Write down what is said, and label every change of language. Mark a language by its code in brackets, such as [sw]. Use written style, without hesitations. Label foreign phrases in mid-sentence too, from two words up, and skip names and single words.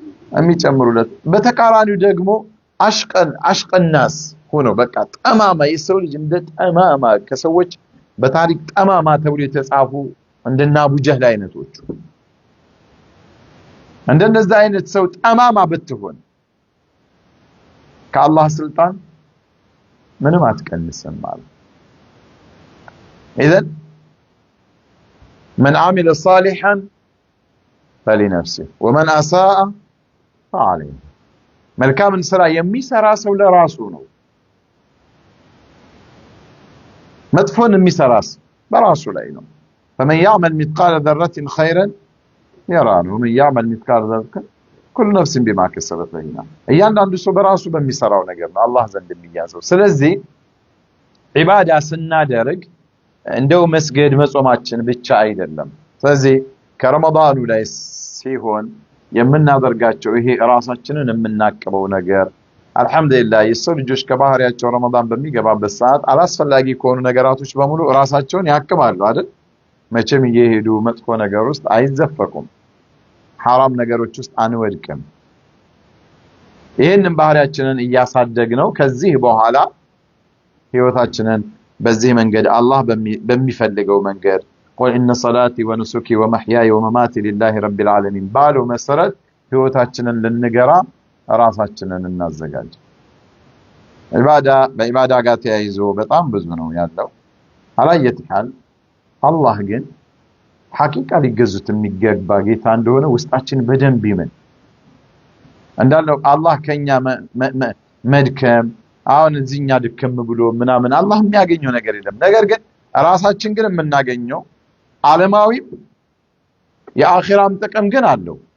[am] የሚጨምሩለት በተቃራኒው ደግሞ አሽቀናስ ሆኖ በቃ ጠማማ የሰው ልጅ እንደ ጠማማ ከሰዎች በታሪክ ጠማማ ተብሎ የተጻፉ እንደና አቡ ጀህል አይነቶቹ እንደነዛ አይነት ሰው ጠማማ ብትሆን ከአላህ ስልጣን ምንም አትቀንስም ማለት [ar] إذن من عمل صالحا فلنفسه ومن أساء فعليه [am] መልካምን ስራ የሚሰራ ሰው ለራሱ ነው መጥፎን የሚሰራስ በራሱ ላይ ነው [ar] فمن يعمل مثقال ذرة خيرا يرى ومن يعمل مثقال ذرة كل نفس بما كسبت رهينة [am] እያንዳንዱ ሰው በራሱ በሚሰራው ነገር ነው አላህ ዘንድ የሚያዘው ስለዚህ ዒባዳ ስናደርግ እንደው መስገድ መጾማችን ብቻ አይደለም ስለዚህ ከረመዳኑ ላይ ሲሆን የምናደርጋቸው ይሄ ራሳችንን የምናቀበው ነገር አልহামዱሊላህ የሰው ልጆች ከባህሪያቸው ረመዳን በሚገባበት ሰዓት አላስፈላጊ ከሆኑ ነገራቶች በሙሉ ራሳቸውን ያክማሉ አይደል መቼም እየሄዱ መጥፎ ነገር ውስጥ አይዘፈቁም حرام ነገሮች ውስጥ አንወድቅም ይሄንን ባህሪያችንን እያሳደግነው ከዚህ በኋላ ህይወታችንን በዚህ መንገድ አላህ በሚፈልገው መንገድ [ar] قل ان صلاتي ونسكي ومحياي ومماتي لله رب العالمين [am] ባለው መሰረት ህይወታችንን ልንገራ ራሳችንን እናዘጋጅ በኢባዳ ጋር ተያይዞ በጣም ብዙ ነው ያለው አላየትካል አላህ ግን ሐቂቃ ሊገዙት የሚገባ ጌታ እንደሆነ ውስጣችን በደንብ ይመን እንዳለው አላህ ከኛ መድከም አሁን እዚህኛ ድከም ብሎ ምናምን አላህ የሚያገኘው ነገር የለም ነገር ግን ራሳችን ግን የምናገኘው ዓለማዊ የአኺራም ጥቅም ግን አለው